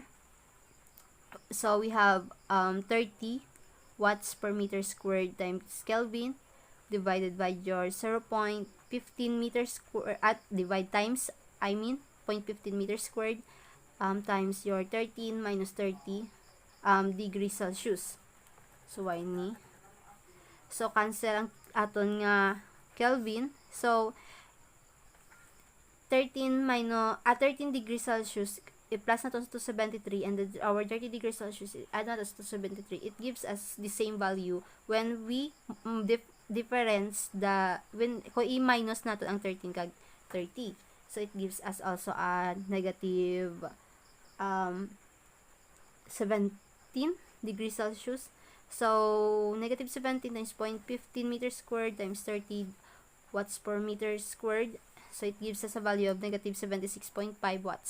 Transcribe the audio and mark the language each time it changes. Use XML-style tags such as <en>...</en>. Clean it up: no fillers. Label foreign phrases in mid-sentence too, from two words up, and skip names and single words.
<en>So we have 30 watts per meter squared times Kelvin divided by your 0.15 meters squared divide times 0.15 meters squared times your 13 minus 30 degrees Celsius. So why ni? So cancel</en> <hil>ang aton nga Kelvin.</hil> <en>So 13 degrees Celsius i-plus na to 73, and our 30 degrees Celsius add na to 73. It gives us the same value when we difference</en> <hil>kung i-minus nato ang 13 kag 30.</hil> <en>So it gives us also a negative 17 degrees Celsius. So negative 17 times 0.15 meters squared times 30 watts per meter squared. So it gives us a value of negative 76.5 watts.</en>